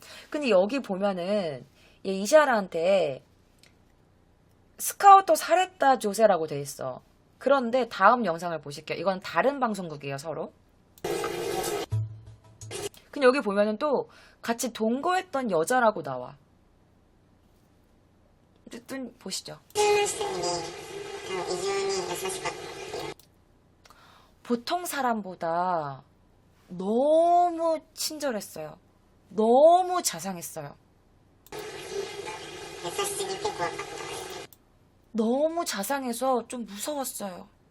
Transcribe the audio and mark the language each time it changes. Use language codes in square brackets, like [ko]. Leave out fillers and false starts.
[ko] 근데 여기 보면은 얘 이샤라한테 스카우터 살했다 조세라고 돼 있어. 그런데 다음 영상을 보실게요. 이건 다른 방송국이에요, 서로. 근데 여기 보면은 또 같이 동거했던 여자라고 나와. 어쨌든 보시죠. [ja] 普通の人より異常に優しかった。 [ko] 보통 사람보다 너무 친절했어요. 너무 자상했어요. [ja] 優しすぎて怖かった。 [ko] 너무 자상해서 좀 무서웠어요.